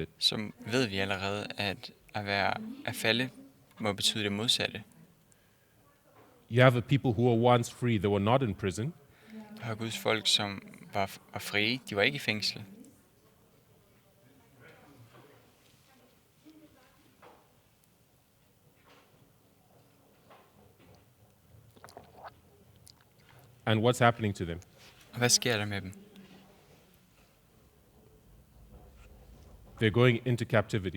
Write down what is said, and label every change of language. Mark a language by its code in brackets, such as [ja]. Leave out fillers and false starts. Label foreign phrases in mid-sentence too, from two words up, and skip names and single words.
[da] så ved vi allerede, at at falde må betyde det modsatte. [en] You have a people who were once free, they were not in prison, [da] Du har Guds folk, som var frie. De var ikke i fængsel. [en] and what's happening to them? [da] Og hvad sker der med dem? [en] They're going into captivity.